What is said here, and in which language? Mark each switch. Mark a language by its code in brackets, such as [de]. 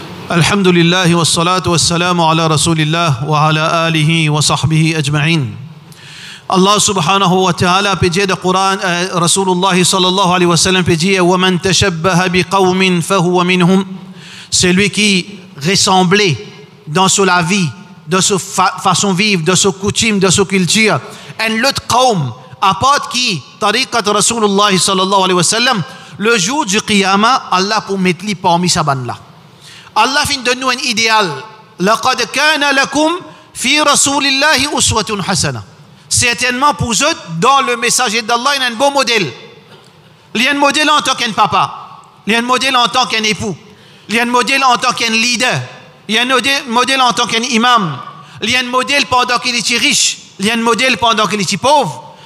[ar] الحمد لله والصلاة والسلام على رسول الله وعلى آله وصحبه أجمعين. الله سبحانه وتعالى بجي القرآن رسول الله صلى الله عليه وسلم بجي ومن تشبه بقوم فهو منهم. [fr] Celui qui ressemblait dans sa vie, dans sa façon de vivre, dans sa coutume, dans sa culture, un autre qawm apporte qui, tariqat Rasulullah sallallahu alayhi wa sallam, le jour du qiyamah, Allah pour mettre lui parmi sa bande là. Allah fin donne nous un idéal. [ar] لقد كان لكم في رسول الله أسوة حسنة. [fr] Certainement pour eux, dans le messager d'Allah, il y a un beau modèle. Il y a un modèle en tant qu'un papa. Il y a un modèle en tant qu'un époux. Il y a un modèle en tant qu'un leader. Il y a un modèle en tant qu'un imam. Il y a un modèle pendant qu'il est riche. Il y a un modèle pendant qu'il est pauvre.